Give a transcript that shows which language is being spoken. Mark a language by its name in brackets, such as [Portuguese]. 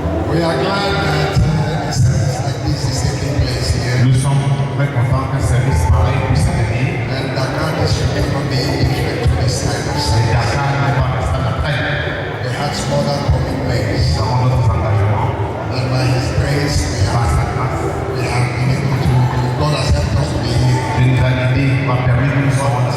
[English] We are glad that a service like this is taking place here. [French] Nous sommes très contents qu'un service pareil puisse se tenir. [English] And Dakar District cannot be different to this kind of [French] Et [English] service. [French] Dakar n'est pas resté après. [English] They had some other commitments. [French] Nous avons d'autres engagements. [English] And by His grace, [French] Par sa grâce, [English] we have been able to, God has helped us to be here. [French] Dieu nous a aidés, m'a permis que nous soyons là.